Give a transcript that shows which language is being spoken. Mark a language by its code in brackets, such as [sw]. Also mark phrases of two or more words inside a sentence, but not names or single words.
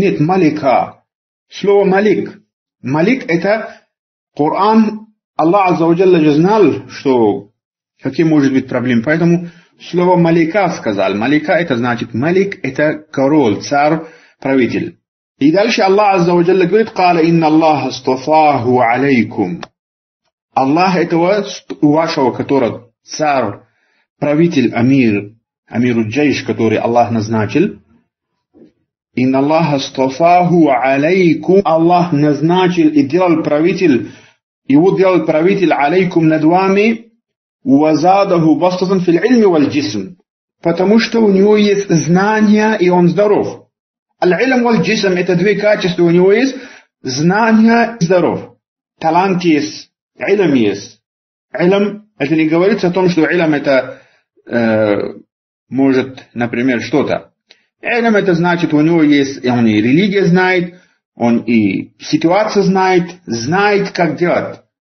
[ru] Нет, малика. Слово малик. Малик это Коран, Аллах [ar] عز وجل [ru] же знал, что какие может быть проблемы. Поэтому слово малика сказал. Малика это значит, малик это король, царь, правитель. И дальше Аллах [ar] عز وجل [ru] говорит, [ar] «قال إن الله اصطفاه عليكم». [ru] Аллах этого вашего, который царь, правитель, [ar] أمير جيش, [ru] который Аллах назначил. [ar] إن الله اصطفاه عليكم. [ru] Аллах назначил и делал правитель, его делал правитель алейкум над вами, [ar] وزاده بسطة في العلم والجسم. [ru] Потому что у него есть знания и он здоров. [ar] العلم والجسم [ru] это две качества у него есть. Знания и здоров. Талант есть. Илм есть. Илм это не говорится о том, что илм это может, например, что-то. Илм это значит у него есть, он и религия знает, он и ситуацию знает как делать.